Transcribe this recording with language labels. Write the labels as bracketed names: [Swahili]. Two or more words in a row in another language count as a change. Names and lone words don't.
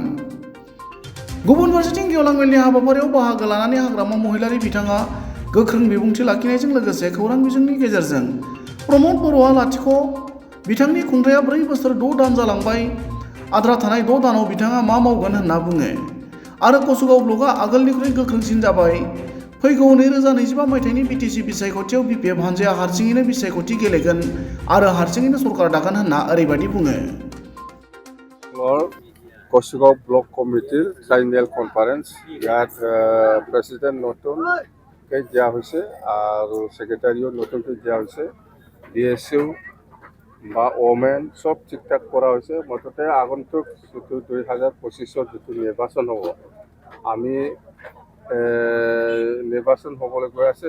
[Bodo] गुबुन फारसेथिं गेवलां मेलनि हाबाफारियाव बाहागो लानानै हाग्रामा महिलारी बिथाङा गोख्रों बिबुंथि लाखिनायजों लोगोसे खौरां बिजोंनि गेजेरजों प्रमद बर'आ लाथिख', बिथांनि खुंथाया 4 बोसोर 6 दान जालांबाय, आद्रा थानाय 6 दानाव बिथाङा मा मावगोन होनना बुङो आरो कसुगाव ब्लकआ आगोलनिख्रुइ गोख्रोंसिन जाबाय। फैगौ 2025 मायथाइनि बिटिसि बिसायख'थियाव बिपिएफ हानजाया हारसिङैनो बिसायख'थि गेलेगोन आरो हारसिङैनो सरकार दागोन होनना ओरैबायदि बुङो। [Assamese] कसुगाव [English] block committee triennial conference [Assamese] ইয়াত প্রেসিডেন্ট নতুনকৈ দিয়া হৈছে আৰু সেক্রেটারিও নতুনকৈ দিয়া হৈছে। ডিএসইউ বা ওমেন সব ঠিকঠাক কৰা হৈছে। মুঠতে আগন্তুক যিটো 2025 যিটো নিৰ্বাচন হ'ব, আমি নিৰ্বাচন হ'বলৈ গৈ আছে।